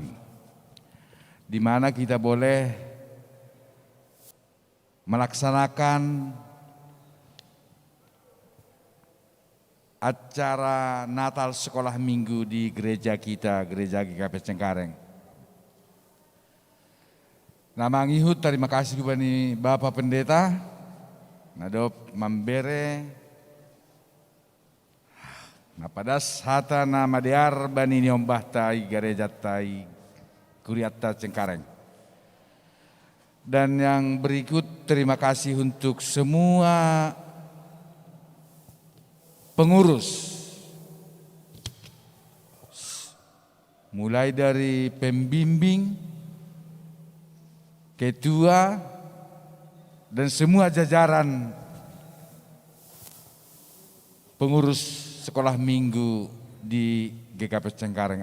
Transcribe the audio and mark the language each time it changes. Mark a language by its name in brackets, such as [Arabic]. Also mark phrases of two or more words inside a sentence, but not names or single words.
[Indonesian] Di mana kita boleh melaksanakan acara Natal sekolah minggu di gereja kita, Gereja GKP Cengkareng. [Batak Simalungun] Nama ngihut [Indonesian] terima kasih kepada Bapak Pendeta, [Batak Simalungun] nadop mambere, napadas hata nama diar bani nyombah tai gereja tai kuriata Cengkareng. [Indonesian] Dan yang berikut terima kasih untuk semua pengurus, mulai dari pembimbing, ketua, dan semua jajaran pengurus sekolah minggu di GKP Cengkareng.